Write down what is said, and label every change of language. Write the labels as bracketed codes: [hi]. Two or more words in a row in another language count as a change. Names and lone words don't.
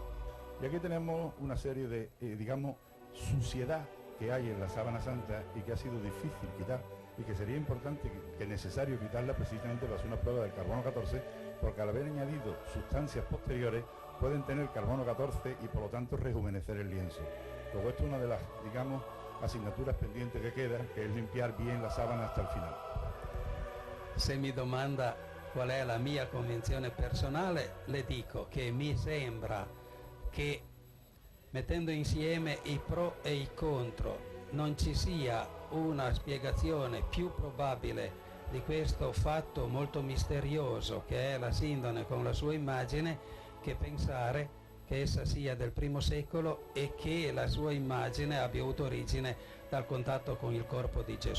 [es] Y aquí tenemos una serie de, digamos, suciedad que hay en la sábana santa y que ha sido difícil quitar y que sería importante, que es necesario quitarla precisamente para hacer una prueba del carbono 14, porque al haber añadido sustancias posteriores pueden tener carbono 14 y por lo tanto rejuvenecer el lienzo. Luego esto es una de las, digamos, asignaturas pendientes che queda, [it] che è [es] limpiar bien la sábana hasta [it] il finale. Se mi domanda qual è la mia convinzione personale, le dico che mi sembra che mettendo insieme i pro e i contro non ci sia una spiegazione più probabile di questo fatto molto misterioso che è la Sindone con la sua immagine, che pensare che essa sia del I secolo e che la sua immagine abbia avuto origine dal contatto con il corpo di Gesù.